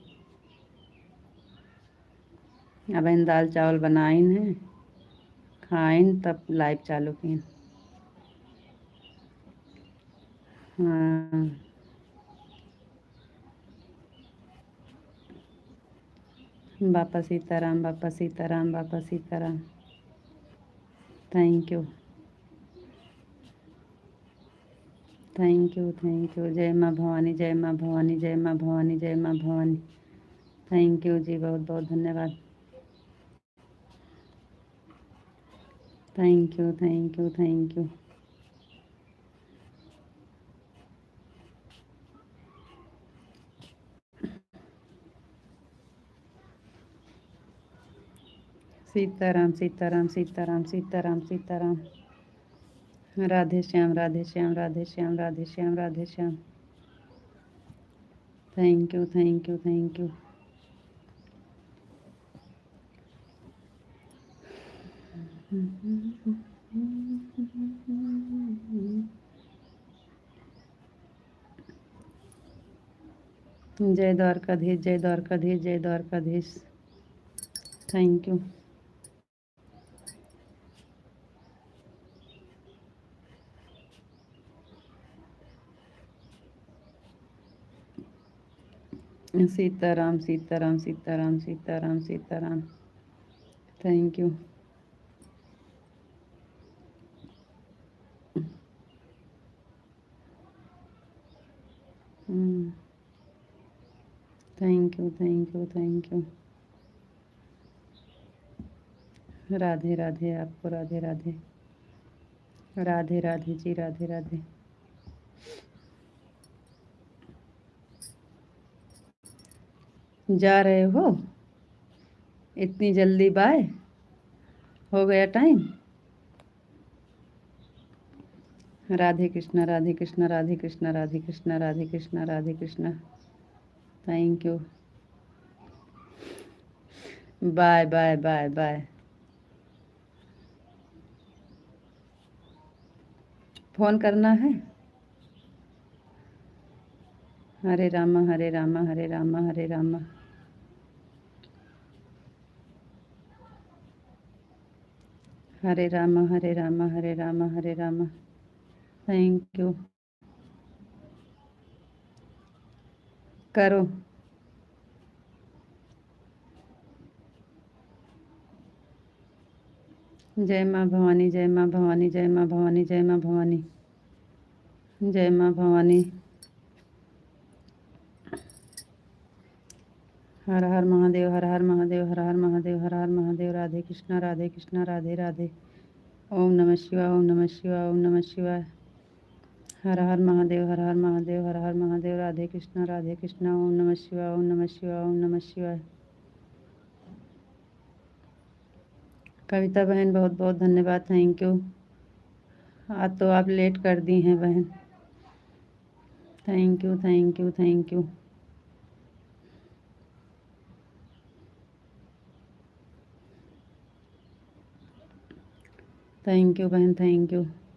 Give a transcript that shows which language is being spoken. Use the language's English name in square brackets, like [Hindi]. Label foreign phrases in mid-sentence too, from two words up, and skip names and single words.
[Hindi] अब इन दाल चावल बनाइन है, खाइन तब लाइव चालू की। हाँ। बापा सीताराम, बापा सीताराम, बापा सीताराम। [English] thank you, thank you, thank you. [Hindi] जय माँ भवानी, जय माँ भवानी, जय माँ भवानी, जय माँ भवानी। [English] thank you [Hindi] जी, बहुत बहुत धन्यवाद। [English] thank you, thank you, thank you. [Hindi] सीताराम, सीताराम, सीताराम, सीताराम, सीताराम। राधे श्याम, राधे श्याम, राधे श्याम, राधे श्याम, राधे श्याम। [English] thank you, thank you, thank you. [Hindi] जय द्वारकाधीश, जय द्वारकाधीश, जय द्वारकाधीश। [English] thank you. [Hindi] सीताराम, सीताराम, सीताराम, सीताराम, सीताराम। [English] thank you. thank you, thank you, thank you. [Hindi] राधे राधे, आपको राधे राधे। राधे राधे जी, राधे राधे। जा रहे हो इतनी जल्दी? बाय, हो गया टाइम। राधे कृष्णा, राधे कृष्णा, राधे कृष्णा, राधे कृष्णा, राधे कृष्णा, राधे कृष्णा। [English] thank you. bye bye bye bye. [Hindi] फ़ोन करना है। हरे रामा, हरे रामा, हरे रामा, हरे रामा। हरे रामा, हरे रामा, हरे रामा, हरे रामा। [English] thank you. करो। [Hindi] जय माँ भवानी, जय माँ भवानी, जय माँ भवानी, जय माँ भवानी, जय माँ भवानी। हर हर महादेव, हर हर महादेव, हर हर महादेव, हर हर महादेव। राधे कृष्णा, राधे कृष्णा, राधे राधे। ओम नमः शिवाय, ओम नमः शिवाय, ओम नमः शिवाय। हर हर महादेव, हर हर महादेव, हर हर महादेव। राधे कृष्णा, राधे कृष्णा। ओम नमः शिवाय, ओम नमः शिवाय, ओम नमः शिवाय। कविता बहन, बहुत बहुत धन्यवाद, [English] thank you. [Hindi] आज तो आप लेट कर दी हैं बहन। [English] thank you, thank you, thank you. thank you बहन, thank you।